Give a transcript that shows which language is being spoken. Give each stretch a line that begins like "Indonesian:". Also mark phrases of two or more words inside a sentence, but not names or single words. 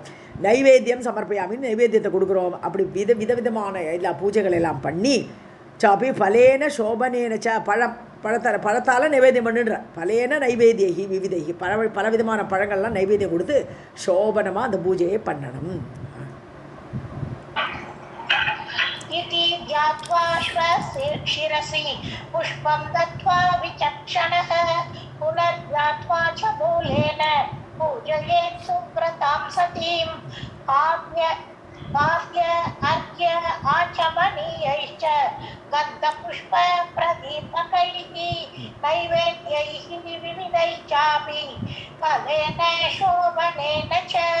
Sanskrit: नैवेद्यं समर्पयामिन्नु
Tamil: நைவேத்தியத்தை கொடுக்குறோம். அப்படி விதவிதமான எல்லா பூஜைகள் எல்லாம் பண்ணி சாப்பி
Sanskrit: फलेन शोभनेन
Tamil: பழத்தால் நைவேத்தியம் பண்ணுன்ற
Sanskrit: फलेन नैवेद्यैः विविधैः
Tamil: பலவிதமான பழங்கள்லாம் நைவேத்தியம் கொடுத்து சோபனமாக அந்த பூஜையை பண்ணணும்.
Sanskrit: इति ज्ञात्वा शिरसि पुष्पं दत्त्वा विचक्षणः पुनर्ज्ञात्वा च मूलेन पूजयेत् सुव्रतां सतीम् आद्य अर्घ्य आचमनीयैश्च गन्धपुष्प प्रदीपकैः नैवेद्यैः विविधैः चापि फलेन शोभनेन च।